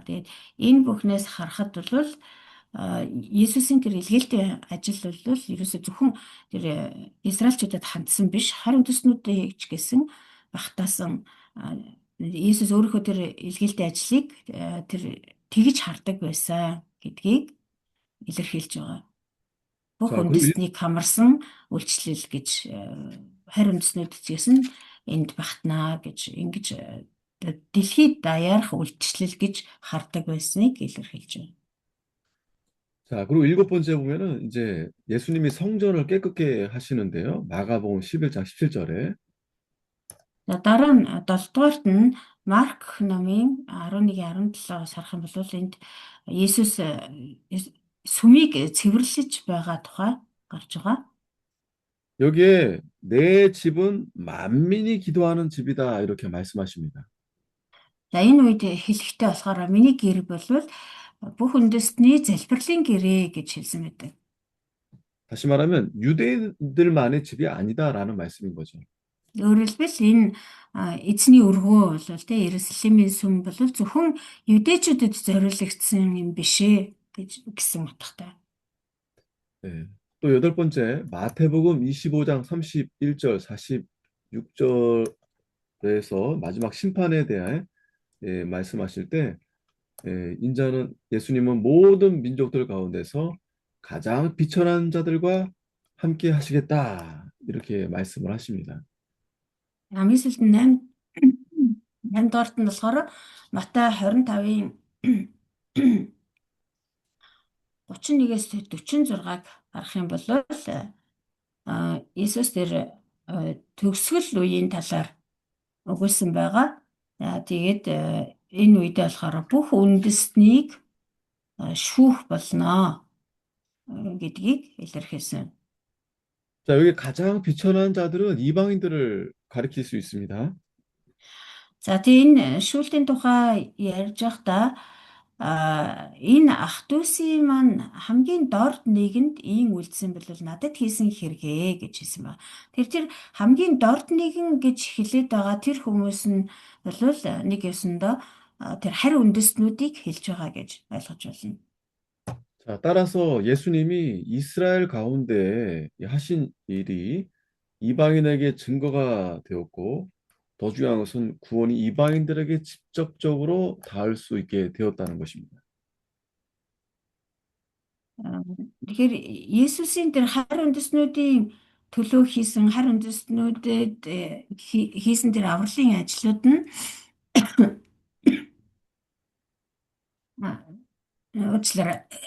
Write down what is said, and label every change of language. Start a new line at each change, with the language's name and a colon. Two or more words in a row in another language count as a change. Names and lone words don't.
Mongolian: Тэгээд энэ бүхнээс харахад бол Есүсийн тэр илгээлтийн ажил бол ерөөсөө зөвхөн тэр Израильчуудад хандсан биш, харь үндэстнүүдийг ч гэсэн багтаасан Есүс өөрийнхөө тэр илгээлтийн ажлыг тэр тэгж хардаг байсан гэдгийг илэрхийлж байгаа. Бүх
Korean: 자, 그리고
Mongolian: үндэстнийг хамарсан үйлчлэл гэж харь үндэстнүүд ч гэсэн энд багтнаа гэж ингэж дэлхийд даяарх үйлчлэл гэж хардаг байсныг илэрхийлж байна.
Korean: 자, 그리고 일곱 번째 보면은 이제 예수님이 성전을 깨끗게 하시는데요. 마가복음 11장 17절에
Mongolian: За дараа нь 7 дугаарт нь Марк номын 11-17-аас харах юм бол энд Есүс сүмийг цэвэрлэж байгаа тухай гарч байгаа.
Korean: 여기에 내 집은 만민이 기도하는 집이다 이렇게 말씀하십니다.
Mongolian: За энэ үед хэлэхдээ болохоор миний гэр бол бүх үндэстний залбирлын гэрээ гэж хэлсэн байдаг.
Korean: 다시 말하면 유대인들만의 집이 아니다라는 말씀인 거죠.
Mongolian: Өөрөөр хэлбэл энэ эзний өргөө бол тэ Иерусалимийн сүм бол зөвхөн юдэчүүдэд зориулагдсан юм биш ээ гэсэн утгатай.
Korean: 네. 또 여덟 번째 마태복음 25장 31절 46절에서 마지막 심판에 대해 말씀하실 때 인자는 예수님은 모든 민족들 가운데서 가장 비천한 자들과 함께 하시겠다 이렇게 말씀을 하십니다.
Mongolian: Амисэлд 8 дугаарт нь болохоор Матай 25-ын 31-ээс 46-аг харах юм бол Иесус тэр төгсгөл үеийн талаар өгүүлсэн байгаа. Тэгээд энэ үедээ болохоор бүх үндэстнийг шүүх болно гэдгийг илэрхийлсэн.
Korean: 자, 여기 가장 비천한 자들은 이방인들을 가리킬 수 있습니다.
Mongolian: За тийм энэ шүүлтийн тухай ярьж байхдаа энэ ах дүүсийн маань хамгийн дорд нэгэнд ийм үлдсэн бол надад хийсэн хэрэгээ гэж хэлсэн ба. Тэр хамгийн дорд нэгэн гэж хэлээд байгаа тэр хүмүүс нь бол нэг ёсондоо тэр харь үндэстнүүдийг хэлж байгаа гэж ойлгож байна.
Korean: 자, 따라서 예수님이 이스라엘 가운데 하신 일이 이방인에게 증거가 되었고, 더 중요한 것은 구원이 이방인들에게 직접적으로 닿을 수 있게 되었다는 것입니다.
Mongolian: Тэгэхээр Есүсийн тэр харь үндэстнүүдийн төлөө хийсэн харь үндэстнүүдэд хийсэн тэр авралын ажлууд нь уучлаарай.